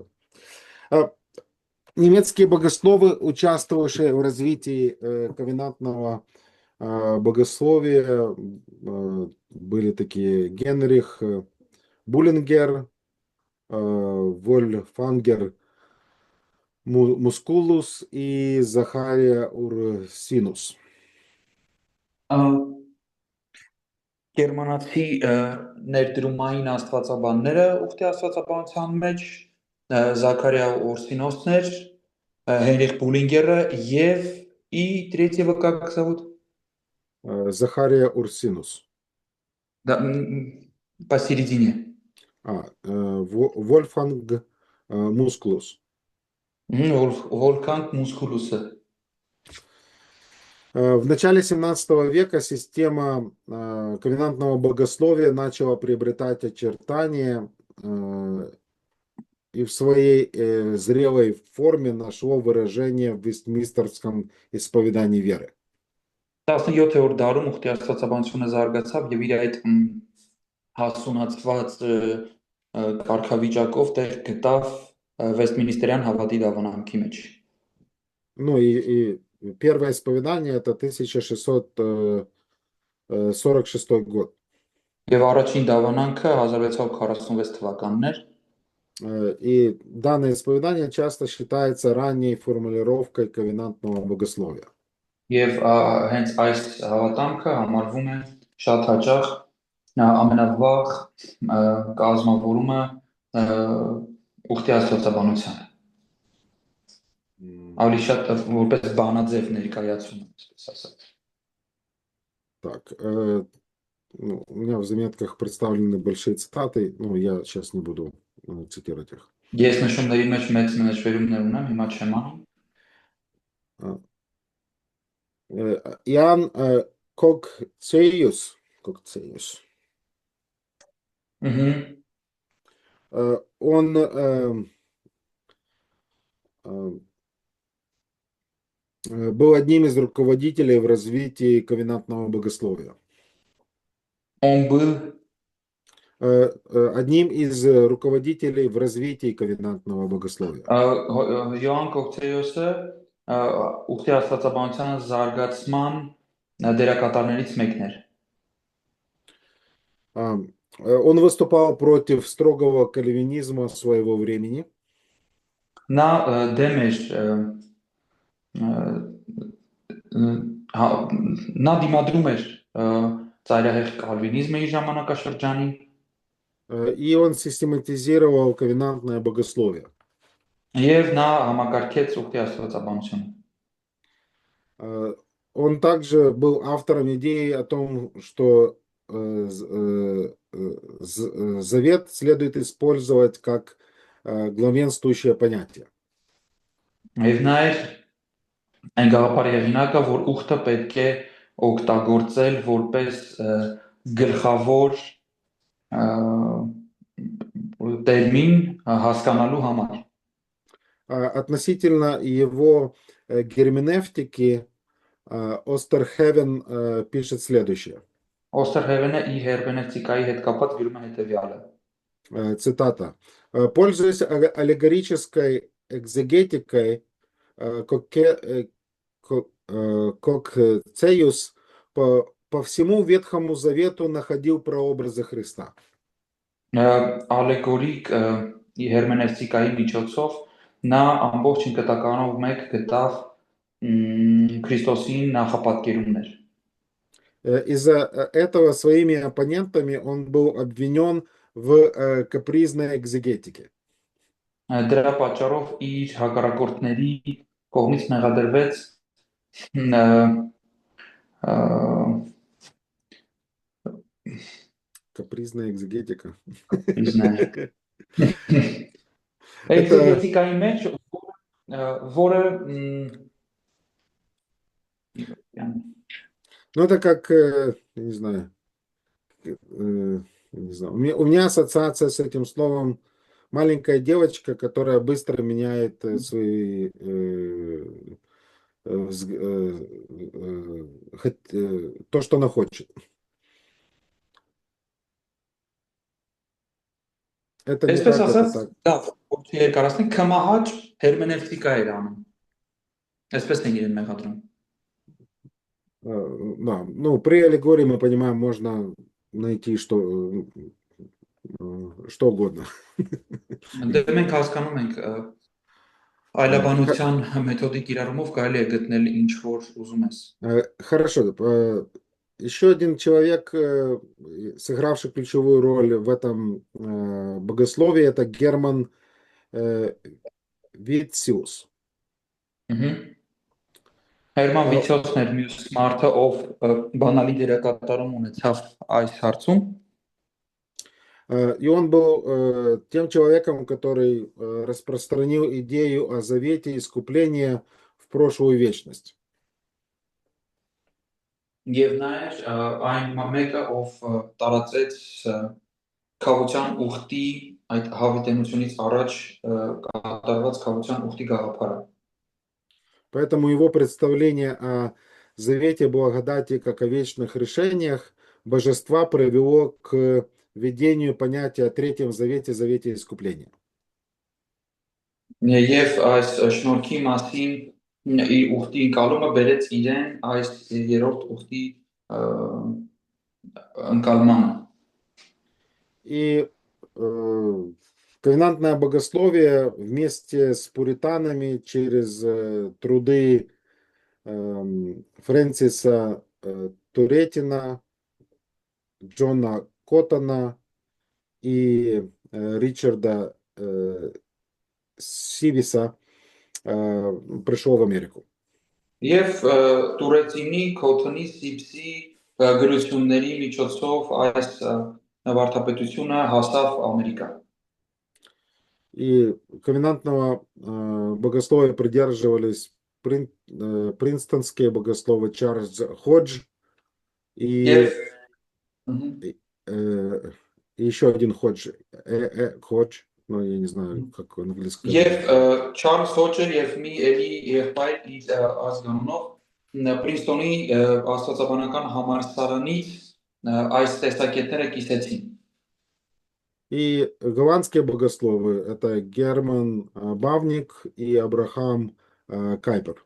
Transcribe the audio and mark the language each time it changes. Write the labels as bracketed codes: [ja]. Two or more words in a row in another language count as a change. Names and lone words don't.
[ru] Немецкие богословы, участвовавшие в развитии ковенантного богословия, были такие Генрих Буллингер, Вольфгангер Мускулус и Захария Урсинус. [hy] Գերմանացի ներդրումային աստվածաբանները ուխտի աստվածաբանության մեջ Զաքարիա Օրսինոսներ, Հենրիխ Բուլինգերը եւ [ru] третьего как зовут? Захария Урсинус. Да, посередине. Вольфганг Мускулус. Вольфганг Мускулуса. В начале 17 века система ковенантного богословия начала приобретать очертания и в своей зрелой форме нашло выражение в Вестминстерском исповедании веры. [hy] 17-րդ դարում ուխտի աստվածաբանությունը զարգացավ եւ իր այդ հասունացված կարգավիճակով տեղ գտավ Վեստմինիստրյան հավատի դավանանքի մեջ։ [ru] Ну и первое исповедание это 1646 год. [hy] Եվ առաջին դավանանքը 1646 թվականն էր։ [ru] И данное исповедание часто считается ранней формулировкой ковенантного богословия. [hy] Եվ հենց այս հավատամքը համարվում է շատ հաճախ ամենավաղ կազմավորումը ուխտի աստվածաբանության М, ավելի շատ որպես բանաձև ներկայացում, այսպես ասած։ [ru] Так, ну, у меня в заметках представлены большие цитаты, но я сейчас не буду цитировать их. [hy] Ես նշումների մեջ մեծ նշվերումներ ունեմ, հիմա չեմ անում։ [ru] А, Иоанн Кокцеюс, Ըհը, он э, был одним из руководителей в развитии ковенантного богословия. он был Одним из руководителей в развитии ковенантного богословия. [hy] Յոհան Կոկտեյոսը ուխտի աստվածաբանության զարգացման դերակատարներից մեկն էր։ [ru] Он выступал против строгого кальвинизма своего времени. [hy] Նա դեմ էր նա դիմադրում էր ծայրահեղ կալվինիզմի ժամանակաշրջանին [ru] И он систематизировал ковенантное богословие. [hy] եւ նա համակարգեց ուխտի աստվածաբանությունը։ [ru] Он также был автором идеи о том, что завет следует использовать как главенствующее понятие. [hy] Եվ նա էր այն գաղափարի հեղինակը, որ ուխտը պետք է օգտագործել որպես գլխավոր տերմին հասկանալու համար։ [ru] Относительно его герменевтики Остерхевен пишет следующее. [hy] Օստերհևենը իր հերմենևտիկայի հետ կապված գրում է հետևյալը. [ru] Цитата. Пользуясь аллегорической экзегетикой, Кокцеюс по всему Ветхому Завету находил прообразы Христа. [hy] Ալեգորիկ հերմենևտիկայի միջոցով նա ամբողջ ընկտականով մեկ գտավ Քրիստոսի նախապատկերումներ։ [ru] Из-за этого своими оппонентами он был обвинен в капризной экзегетике. [hy] Դրա պատճառով իր հակառակորդների կողմից մեղադրվեց [ru] Капризная экзегетика. [hy] Էքզեգետիկայի մեջ, որը [ru] Ну, это как, не знаю, не знаю. У меня ассоциация с этим словом маленькая девочка, которая быстро меняет свои то, что она хочет. Это не [hy] Այսպես [ru] так, это [hy] ասած, [ru] так. [hy] դա ոչի երկարացնի կմահաճ հերմենևտիկա էր անում։ Այսպես են իրեն մեղադրում։ [ru] Да, ну, при аллегории мы понимаем, можно найти что угодно. [hy] Դե մենք հասկանում ենք այլաբանության մեթոդիկ իրարումով կարելի է գտնել ինչ որ ուզում ես։ [ru] Хорошо. Еще один человек, сыгравший ключевую роль в этом богословии, это Герман Витциус. [hy] Հերման Վիցիոսն էր մյուս մարդը, ով բանալի դերակատարում ունեցավ այս հարցում։ [ru] И он был тем человеком, который распространил идею о завете искупления в прошлую вечность. [hy] Եվ նա էր այն մեկը, ով տարածեց քավության ուխտի այդ հավիտենությունից առաջ կատարված քավության ուխտի գաղափարը։ [ru] Поэтому его представление о завете благодати как о вечных решениях божества привело к введению понятия о Третьем Завете, Завете искупления. [hy] Եվ այս շնորհքի մասին իր ուխտի ընկալումը բերեց իրեն այս երրորդ ուխտի ընկալմանը։ [ru] И ковенантное богословие вместе с пуританами через труды Фрэнсиса Туретина Джона Коттона и Ричарда Сивиса пришел в Америку. [hy] Եվ Տուրեցինի, Քոթոնի, Սիփսի գրությունների միջոցով այս վարդապետությունը հասավ Ամերիկա։ [ru] И ковенантного богословия придерживались принстонские богословы Чарльз Ходж [hy] Եվ [ru] и э, еще один Ходж, Ходж, ну я не знаю, как английское. [hy] Եվ Չարլզ Հոջը եւ մի էլի եղբայր իր ազգանունով Պրինստոնի աստվածաբանական համալսարանից այս տեսակետները կիսեցին։ [ru] И голландские богословы это Герман Бавник и Абрахам Кайпер.